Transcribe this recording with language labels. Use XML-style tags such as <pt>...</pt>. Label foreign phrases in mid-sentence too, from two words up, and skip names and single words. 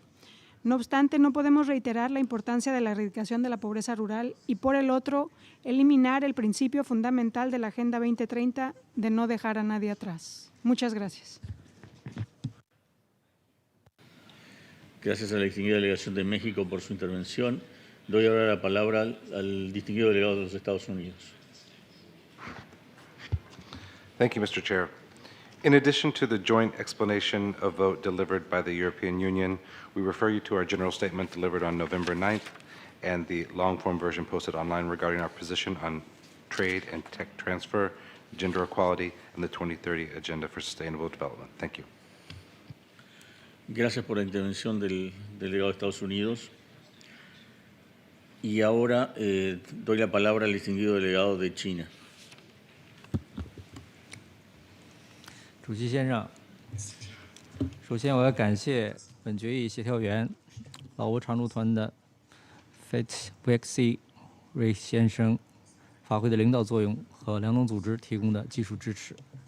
<es>No obstante, no podemos reiterar la importancia de la erradicación de la pobreza rural y, por el otro, eliminar el principio fundamental de la Agenda 2030 de no dejar a nadie atrás. Muchas gracias. Gracias a la distinguida delegación de México por su intervención. Doy ahora la palabra al distinguido delegado de los Estados Unidos.</es> <en>Thank you, Mr. Chair. In addition to the joint explanation of vote delivered by the European Union, we refer you to our general statement delivered on November 9th and the long-form version posted online regarding our position on trade and tech transfer, gender equality, and the 2030 Agenda for Sustainable Development. Thank you.</en> <es>Gracias por la intervención del delegado de Estados Unidos. Y ahora doy la palabra al distinguido delegado de China.</es> <zh>主席先生，首先我要感谢本决议协调员老挝常驻团的 Fet Wexi 瑞先生发挥的领导作用和两党组织提供的技术支持。</zh>